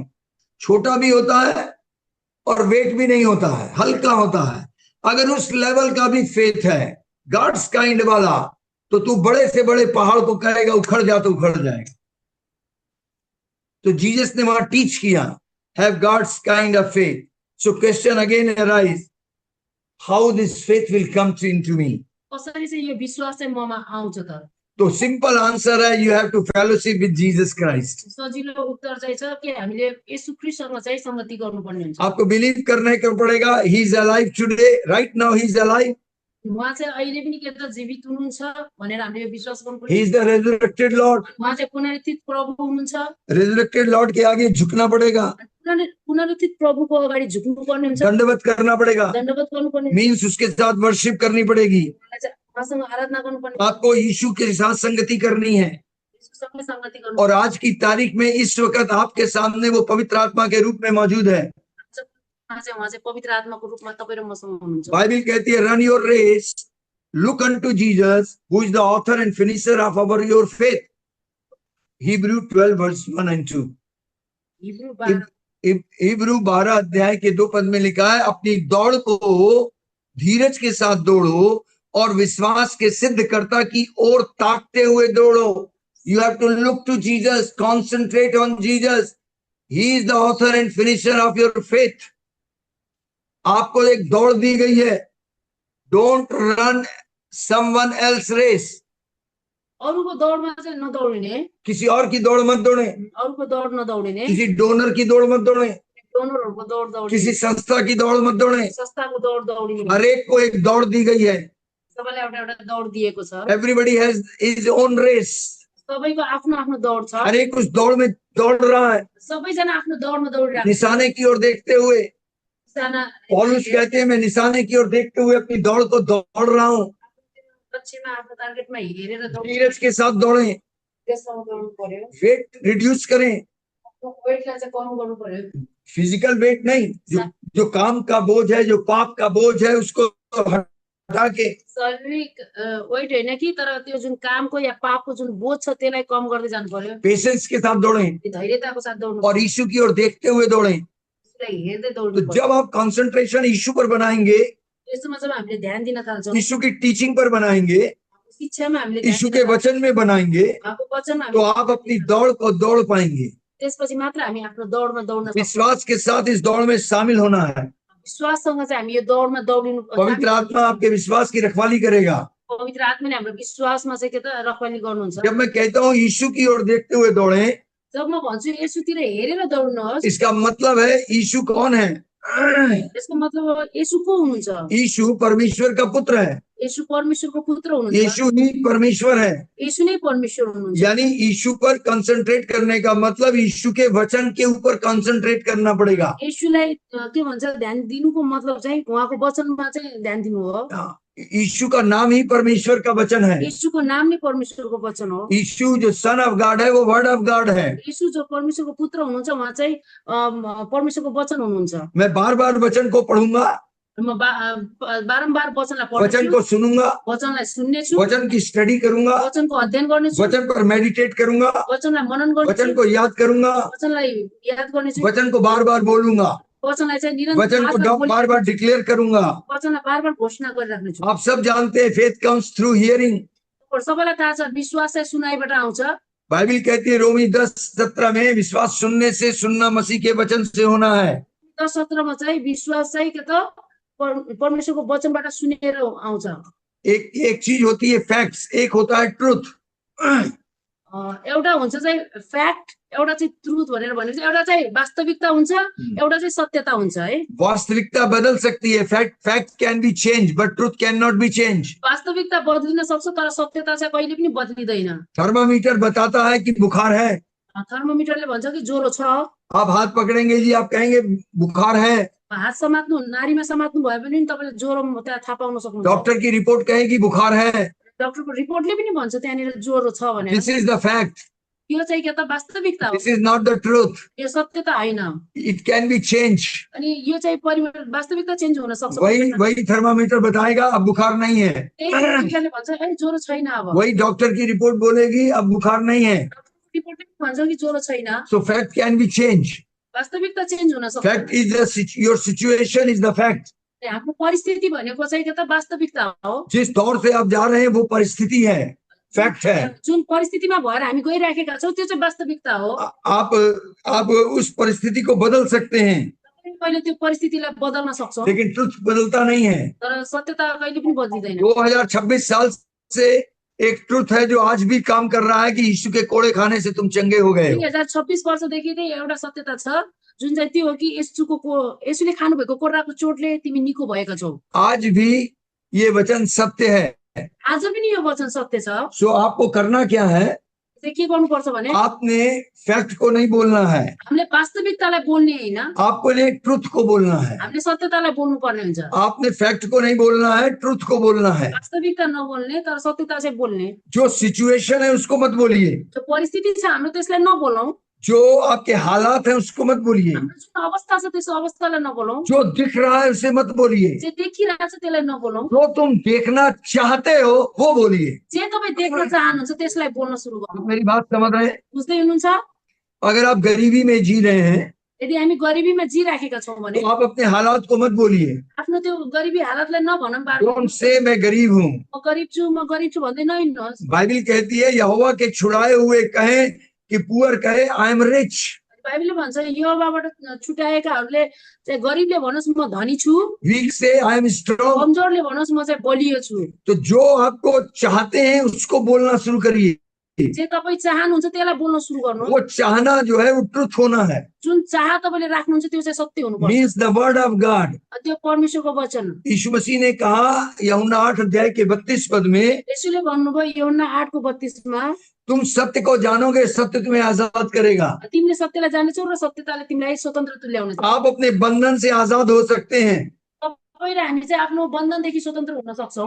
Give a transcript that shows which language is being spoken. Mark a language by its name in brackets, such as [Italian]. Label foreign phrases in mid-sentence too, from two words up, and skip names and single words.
[Hindi] छोटा भी होता है और वेट भी नहीं होता है, हल्का होता है। अगर उस लेवल का भी फेथ है, [English] God's kind [Hindi] वाला, तो तू बड़े से बड़े पहाड़ को कहेगा उखड़ जा तो उखड़ जाएगा। तो जीसस ने वहां टीच किया, [English] Have God's kind of faith. So question again arise, how this faith will come into me? [Nepali] कसरी चाहिँ यो विश्वास चाहिँ ममा आउँछ त? [Hindi] तो [English] simple answer [Hindi] है, [English] You have to fellowship with Jesus Christ. [Nepali] सजिलो उत्तर चाहिँ छ कि हामीले येशू ख्रीष्टसँग चाहिँ संगति गर्नुपर्ने हुन्छ। [Hindi] आपको बिलीव करने को पड़ेगा, [English] He is alive today, right now he is alive. [Nepali] उहाँ चाहिँ अहिले पनि के त जीवित हुनुहुन्छ भनेर हामीले विश्वास गर्नुपर्छ। [English] He is the resurrected Lord. [Nepali] उहाँ चाहिँ पुनरुत्थित प्रभु हुनुहुन्छ। [English] resurrected Lord [Hindi] के आगे झुकना पड़ेगा, [Nepali] पुनरुत्थित प्रभुको अगाडि झुक्नु पर्ने हुन्छ, [Hindi] दंडवत करना पड़ेगा, [Nepali] दण्डवत गर्नुपर्ने, [Hindi] मीन्स उसके साथ वर्शिप करनी पड़ेगी। [Nepali] उहाँसँग आराधना गर्नुपर्ने, [Hindi] आपको यीशु के साथ संगति करनी है। [Nepali] यीशुसँग संगति गर्नु। [Hindi] और आज की तारीख में इस वक्त आपके सामने वो पवित्र आत्मा के रूप में मौजूद है। [Nepali] उहाँ चाहिँ पवित्र आत्माको रूपमा तपाईँ र मसँग हुनुहुन्छ। [Hindi] बाइबल कहती है, [English] run your race, look unto Jesus, who is the author and finisher of your faith. Hebrew 12 verse 1 and 2. [Hindi] हिब्रू 12 अध्याय के 2 पद में लिखा है, अपनी दौड़ को धीरज के साथ दौड़ो और विश्वास के सिद्धकर्ता की ओर ताकते हुए दौड़ो। [English] You have to look to Jesus, concentrate on Jesus. He is the author and finisher of your faith. [Hindi] आपको एक दौड़ दी गई है। [English] Don't run someone else race. [Nepali] अरूको दौडमा चाहिँ नदौडिने, [Hindi] किसी और की दौड़ मत दौड़े, [Nepali] अरूको दौड नदौडिने, [Hindi] किसी डोनर की दौड़ मत दौड़े, [Nepali] डोनरहरूको दौड दौडिने, [Hindi] किसी संस्था की दौड़ मत दौड़े। [Nepali] संस्थाको दौड दौडिने। [Hindi] हर एक को एक दौड़ दी गई है। [Nepali] सबैलाई एउटा एउटा दौड दिएको छ। [English] Everybody has his own race. [Nepali] सबैको आफ्नो आफ्नो दौड छ। [Hindi] हर एक उस दौड़ में दौड़ रहा है, [Nepali] सबैजना आफ्नो दौडमा दौडिरहेको छ। [Hindi] निशाने की ओर देखते हुए। पौलुस कहते हैं, मैं निशाने की ओर देखते हुए अपनी दौड़ को दौड़ रहा हूँ। [Nepali] लक्ष्यमा आफ्नो टार्गेटमा हेरेर दौड [Hindi] धीरज के साथ दौड़ें, [Nepali] त्यसमा दौड्नु पर्यो। [English] weight reduce [Hindi] करें, [Nepali] वेटलाई चाहिँ कम गर्नु पर्यो। [English] physical weight [Hindi] नहीं, जो काम का बोझ है, जो पाप का बोझ है, उसको हटा के। [Nepali] शारीरिक वेट हैन कि, तर त्यो जुन कामको या पापको जुन बोझ छ त्यसलाई कम गर्दै जानु पर्यो। [Hindi] पेशेंस के साथ दौड़ें [Nepali] धैर्यताको साथ दौड्नु [Hindi] और यीशु की ओर देखते हुए दौड़ें। [Nepali] हेर्दै [Hindi] तो [Nepali] दौड्नु पर्यो। [Hindi] जब आप कंसंट्रेशन यीशु पर बनाएंगे, [Nepali] यसमा जब हामीले ध्यान दिन थाल्छौँ, [Hindi] यीशु की टीचिंग पर बनाएंगे, [Nepali] शिक्षामा हामीले [Hindi] यीशु के वचन में बनाएंगे, [Nepali] उहाँको वचनमा [Hindi] तो आप अपनी दौड़ को दौड़ पाएंगे। [Nepali] त्यसपछि मात्र हामी आफ्नो दौडमा दौड्न सक्छौँ। [Hindi] विश्वास के साथ इस दौड़ में शामिल होना है। [Nepali] विश्वाससँग चाहिँ हामी यो दौडमा दौडिनु। [Hindi] पवित्र आत्मा आपके विश्वास की रखवाली करेगा। [Nepali] पवित्र आत्माले हाम्रो विश्वासमा चाहिँ के त रखवाली गर्नुहुन्छ। [Hindi] जब मैं कहता हूँ यीशु की ओर देखते हुए दौड़ें, [Nepali] जब म भन्छु येशूतिर हेरेर दौड्नुहोस्, [Hindi] इसका मतलब है यीशु कौन है? [Nepali] यसको मतलब येशू को हुनुहुन्छ? [Hindi] यीशु परमेश्वर का पुत्र है, [Nepali] येशू परमेश्वरको पुत्र हुनुहुन्छ। [Hindi] यीशु ही परमेश्वर है। [Nepali] येशू नै परमेश्वर हुनुहुन्छ। [Hindi] यानी यीशु पर कंसंट्रेट करने का मतलब यीशु के वचन के ऊपर कंसंट्रेट करना पड़ेगा। [Nepali] येशूलाई के भन्छ ध्यान दिनुको मतलब चाहिँ उहाँको वचनमा चाहिँ ध्यान दिनु हो। [Hindi] यीशु का नाम ही परमेश्वर का वचन है। [Nepali] येशूको नाम नै परमेश्वरको वचन हो। [Hindi] यीशु जो [English] Son of God [Hindi] है वो [English] Word of God [Hindi] है। [Nepali] येशू जो परमेश्वरको पुत्र हुनुहुन्छ उहाँ चाहिँ परमेश्वरको वचन हुनुहुन्छ। [Hindi] मैं बार बार वचन को पढ़ूंगा, [Nepali] म बारम्बार वचनलाई वचन पढ्छु, [Hindi] को सुनूंगा, [Nepali] वचनलाई सुन्नेछु, [Hindi] वचन की स्टडी करूंगा, [Nepali] वचनको अध्ययन गर्नेछु, [Hindi] वचन पर मेडिटेट करूंगा, [Nepali] वचनलाई मनन वचन गर्नेछु, [Hindi] को याद करूंगा, [Nepali] वचनलाई याद गर्नेछु, [Hindi] वचन को बार बार बोलूंगा, [Nepali] वचनलाई चाहिँ [Hindi] वचन को [Nepali] निरन्तर [Hindi] बार बार डिक्लेयर करूंगा। [Nepali] वचनलाई बार घोषणा गरिराख्नेछु। [Hindi] आप सब जानते हैं [English] faith comes through hearing. [Nepali] सबैलाई थाहा छ विश्वास चाहिँ सुनाइबाट आउँछ। [Hindi] बाइबल कहती है रोमी 10:17 में विश्वास सुनने से, सुनना मसीह के वचन से होना है। [Nepali] 10:17 मा चाहिँ विश्वास चाहिँ के त परमेश्वरको वचनबाट सुनेर आउँछ। [Hindi] एक चीज होती है फैक्ट्स, एक होता है ट्रुथ। [Nepali] एउटा हुन्छ चाहिँ फ्याक्ट, एउटा चाहिँ ट्रुथ भनेर भनेपछि एउटा चाहिँ वास्तविकता हुन्छ, एउटा चाहिँ सत्यता हुन्छ है। [Hindi] वास्तविकता बदल सकती है, [English] fact can be change but truth can not be change. [Nepali] वास्तविकता बदलिन सक्छ तर सत्यता चाहिँ कहिले पनि बदलिदैन। [Hindi] थर्मामीटर बताता है कि बुखार है, [Nepali] थर्मोमिटरले भन्छ कि ज्वरो छ। [Hindi] आप हाथ पकड़ेंगे जी, आप कहेंगे बुखार है। [Nepali] हात समात्नु, नारीमा समात्नु भयो भने तपाईले ज्वरो त्यहाँ थाहा पाउन सक्नुहुन्छ। [Hindi] डॉक्टर की रिपोर्ट कहेगी बुखार है। [Nepali] डाक्टरको रिपोर्टले पनि भन्छ त्यहाँनिर ज्वरो छ भनेर। [English] This is the fact, [Nepali] यो चाहिँ के त वास्तविकता हो, [English] This is not the truth. [Nepali] यो सत्यता होइन। [English] It can be change. [Nepali] अनि यो चाहिँ वास्तविकता चेन्ज हुन सक्छ। [Hindi] वही थर्मामीटर बताएगा अब बुखार नहीं है, [Nepali] त्यही भन्छ ए ज्वरो छैन। अब [Hindi] वही डॉक्टर की रिपोर्ट बोलेगी अब बुखार नहीं है। [Nepali] रिपोर्टले भन्छ कि ज्वरो छैन। [English] So fact can be change. [Nepali] वास्तविकता चेन्ज हुन सक्छ। [English] Fact is your situation is the fact. [Nepali] हाम्रो परिस्थिति भनेको चाहिँ के त वास्तविकता हो। [Hindi] जिस दौर से आप जा रहे हैं वो परिस्थिति है, फैक्ट है। [Nepali] जुन परिस्थितिमा भएर हामी गइराखेका छौँ त्यो चाहिँ वास्तविकता हो। [Hindi] आप उस परिस्थिति को बदल सकते हैं, [Nepali] कहिले त्यो परिस्थितिलाई बदल्न सक्छौँ, [Hindi] लेकिन ट्रुथ बदलता नहीं है। [Nepali] तर सत्यता कहिले पनि बदलिँदैन। [Hindi] 2026 साल से एक ट्रुथ है जो आज भी काम कर रहा है कि यीशु के कोड़े खाने से तुम चंगे हो गए हो। [Nepali] 2026 वर्षदेखि चाहिँ एउटा सत्यता छ जुन चाहिँ त्यो हो कि येशूले खानुभएको कोर्राको चोटले तिमी निको भएका छौ। [Hindi] आज भी ये वचन सत्य है। [Nepali] आज पनि यो वचन सत्य छ। [Hindi] सो आपको करना क्या है, [Nepali] के गर्नुपर्छ भने [Hindi] आपने फैक्ट को नहीं बोलना है, [Nepali] हामीले वास्तविकतालाई बोल्ने होइन, [Hindi] आपको ने ट्रुथ को बोलना है। [Nepali] हामीले सत्यतालाई बोल्नु पर्ने हुन्छ। [Hindi] आपने फैक्ट को नहीं बोलना है, ट्रुथ को बोलना है। [Nepali] वास्तविकता नबोल्ने तर सत्यता चाहिँ बोल्ने। [Hindi] जो सिचुएशन है उसको मत बोलिए, [Nepali] जो परिस्थिति छ हाम्रो त्यसलाई नबोलौं। [Hindi] जो आपके हालात है उसको मत बोलिए, [Nepali] जुन अवस्था छ त्यस अवस्थालाई नबोलौं। [Hindi] जो दिख रहा है उसे मत बोलिए, [Nepali] जे देखिरहेको छ त्यसलाई नबोलौं। [Hindi] जो तुम देखना चाहते हो वो बोलिए। [Nepali] जे तपाईँ देख्न चाहनुहुन्छ त्यसलाई बोल्न सुरु गर्नु। [Hindi] मेरी बात समझ रहे हैं? [Nepali] बुझ्दै हुनुहुन्छ? [Hindi] अगर आप गरीबी में जी रहे हैं [Nepali] यदि हामी गरिबीमा जिराखेका छौँ भने [Hindi] तो आप अपने हालात को मत बोलिए। [Nepali] आफ्नो त्यो गरिबी हालतलाई नभनौँ। [English] Don't say [Hindi] मैं गरीब हूँ। [Nepali] म गरिब छु भन्दै नहिँड्नुहोस्। [Hindi] बाइबल कहती है यहोवा के छुड़ाए हुए कहे कि पुअर कहे [English] I am rich. [Nepali] बाइबलले भन्छ यहोवाबाट छुटाएकाहरूले चाहिँ गरिबले भनोस् म धनी छु, [English] Weak say I am strong. [Nepali] कमजोरले भनोस् म चाहिँ बलियो छु। [Hindi] तो जो आपको चाहते हैं उसको बोलना शुरू करिए। [Nepali] जे तपाईँ चाहनुहुन्छ त्यसलाई बोल्न सुरु गर्नु। [Hindi] वो चाहना जो है वो ट्रुथ होना है। [Nepali] जुन चाह तपाईँले राख्नुहुन्छ त्यो चाहिँ सत्य हुनुपर्छ। [English] Means the Word of God. [Nepali] त्यो परमेश्वरको वचन। [Hindi] यीशु मसीह ने कहा यूहन्ना 8:32 में, [Nepali] येशूले भन्नुभयो यूहन्ना 8:32 मा, [Hindi] तुम सत्य को जानोगे, सत्य तुम्हें आजाद करेगा। [Nepali] तिमीले सत्यलाई जानेछौ र सत्यताले तिमीलाई स्वतन्त्र तुल्याउनेछ। [Hindi] आप अपने बंधन से आजाद हो सकते हैं। [Nepali] तपाईँ र हामी चाहिँ आफ्नो बन्धनदेखि स्वतन्त्र हुन सक्छौँ।